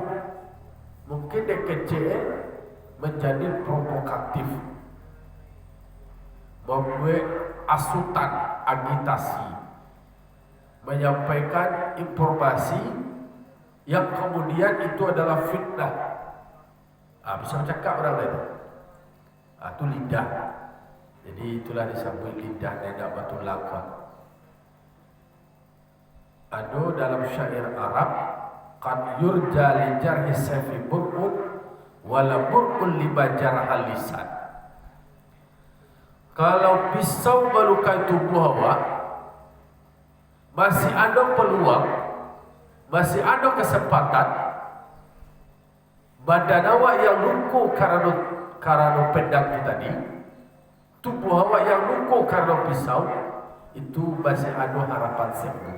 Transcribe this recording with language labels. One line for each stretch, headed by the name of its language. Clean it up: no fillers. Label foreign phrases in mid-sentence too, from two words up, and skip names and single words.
Indonesian: Mungkin dek kecil menjadi provokatif, membuat asutan, agitasi, menyampaikan informasi yang kemudian itu adalah fitnah. Bisa bercakap orang lain. Itu lidah. Jadi itulah disebut lidah tidak batu langkah. Ada dalam syair Arab,
Arabic: قد يرجى لجرح السيف برء ولا برء لما جرح اللسان.
Indonesian: Kalau pisau melukai tubuh awak, masih ada peluang, masih ada kesempatan badan awak yang luka karena pedang itu tadi, tubuh awak yang luka karena pisau, itu masih ada harapan sembuh.